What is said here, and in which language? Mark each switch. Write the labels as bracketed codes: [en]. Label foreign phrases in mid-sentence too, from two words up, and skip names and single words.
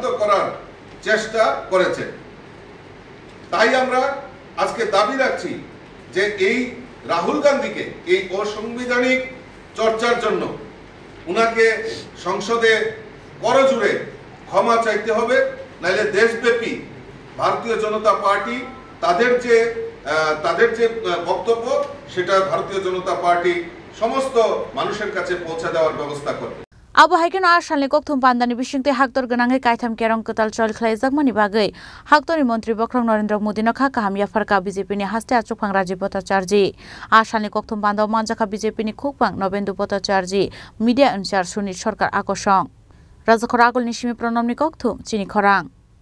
[bn] করার চেষ্টা করেছে তাই আমরা আজকে দাবি রাখছি যে এই রাহুল গান্ধীকে এই অসাংবিধানিক চর্চার জন্য উনাকে সংসদে করজোড়ে ক্ষমা চাইতে হবে নাইলে দেশব্যাপী ভারতীয় জনতা পার্টি তাদের যে বক্তব্য সেটা ভারতীয় জনতা পার্টি সমস্ত মানুষের কাছে পৌঁছে দেওয়ার ব্যবস্থা করবে [trp] Abo haiken ashalni kok thumpandani bisingte haktor gonangai kaitham kerong ketal chol khlaijak bagai haktori mantri Bokrang Narendra Modi no kha kahamya farka BJP ni haste achuk phangraji Bhattacharji ashalni kok thumpando manjaka BJP ni khukpang Nobendu Bhattacharji media incharge Sunit Sarkar akosong Rajakhor Agol ni simi pranamni kok thum chini khorang